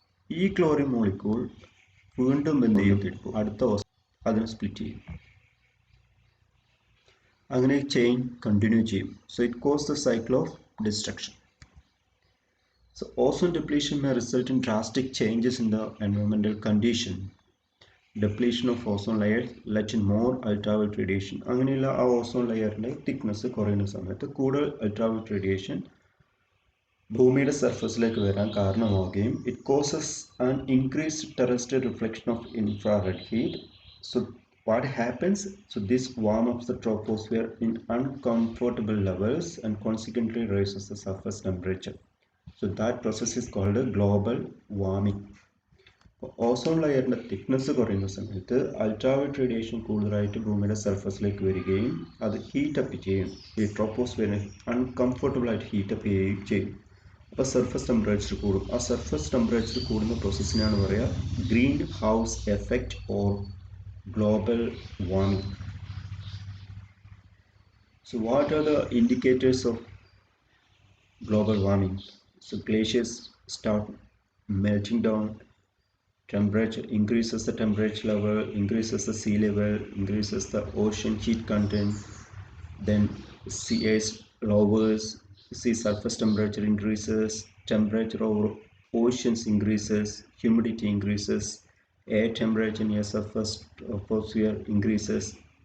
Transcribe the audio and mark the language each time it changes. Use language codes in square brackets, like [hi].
[ml] ഈ chlorine molecule വീണ്ടും എന്ത് ചെയ്യും, അടുത്ത അതിനെ സ്പ്ലിറ്റ് ചെയ്യും. അങ്ങനെ ചെയിൻ കണ്ടിന്യൂ ചെയ്യും. So it cause the cycle of destruction. [en] So ozone depletion may result in drastic changes in the environmental condition. Depletion of ozone layer let in more ultraviolet radiation. [ml] അങ്ങനെയുള്ള ആ ozone ലെയറിൻ്റെ thickness കുറയുന്ന സമയത്ത് കൂടുതൽ ultraviolet radiation ഭൂമിയുടെ സർഫസിലേക്ക് വരാൻ കാരണമാവുകയും it causes an increased terrestrial reflection of infrared heat. [en] So what happens? So this warm up the troposphere in uncomfortable levels and consequently raises the surface temperature. So that process is called a global warming. [ml] Ozone ലെയറിൻ്റെ thickness കുറയുന്ന സമയത്ത് ultraviolet radiation കൂടുതലായിട്ട് ഭൂമിയുടെ സർഫസിലേക്ക് വരികയും അത് heat up ചെയ്യും. ഈ ട്രോപ്പോസ്ഫിയറിനെ uncomfortable ആയിട്ട് heat up ചെയ്യുകയും ചെയ്യും. അപ്പോൾ സർഫസ് ടെമ്പറേച്ചർ കൂടും. ആ സർഫസ് ടെമ്പറേച്ചർ കൂടുന്ന പ്രോസസ്സിനാണ് പറയുക green house effect or global warming. [en] So what are the indicators of global warming? So glaciers start melting down, temperature increases, the temperature level increases, the sea level increases, the ocean heat content, then sea ice lowers, sea surface temperature increases, temperature over oceans increases, humidity increases, air temperature near surface troposphere increases.